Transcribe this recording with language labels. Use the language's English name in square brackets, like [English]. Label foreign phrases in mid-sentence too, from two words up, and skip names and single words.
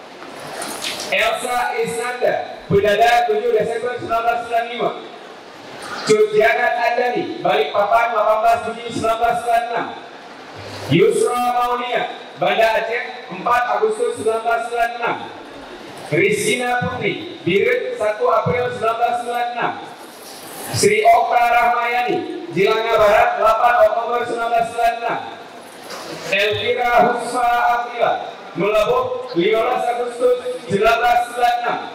[Indonesian] Elsa Isnanda, Pedada 7 Desember 1995. Cutjanat Andani, Balikpapan 18 Juni 1996. Yusra Maunia, Banda Aceh 4 Agustus 1996. Rizkina Putri, Birit 1 April 1996. Sri Okta Rahmayani, Jilanga Barat 8 Oktober 1996. Elvira Husfa Afrila, Melabuk 15 Agustus 1996.